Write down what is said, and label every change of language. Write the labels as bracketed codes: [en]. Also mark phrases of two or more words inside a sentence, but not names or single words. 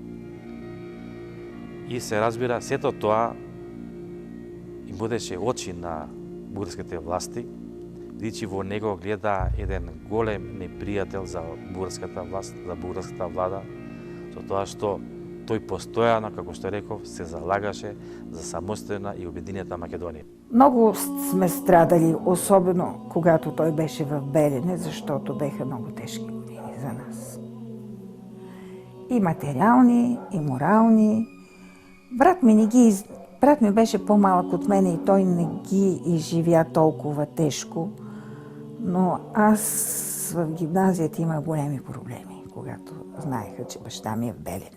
[mk] И се разбира, сето тоа им будеше очи на бугарските власти, бидејќи во него гледа еден голем непријател за бугарската власт, за бугарската влада, со тоа што тој постојано, како што реков, се залагаше за самостојна и обединета Македонија. [bg] Много сме страдали, особено когато той беше в Белене, защото беха много тежки години за нас. И материални, и морални. Брат ми беше по-малък от мене и той не ги изживя толкова тежко, но аз в гимназията имах големи проблеми, когато знаеха, че баща ми е в Белене.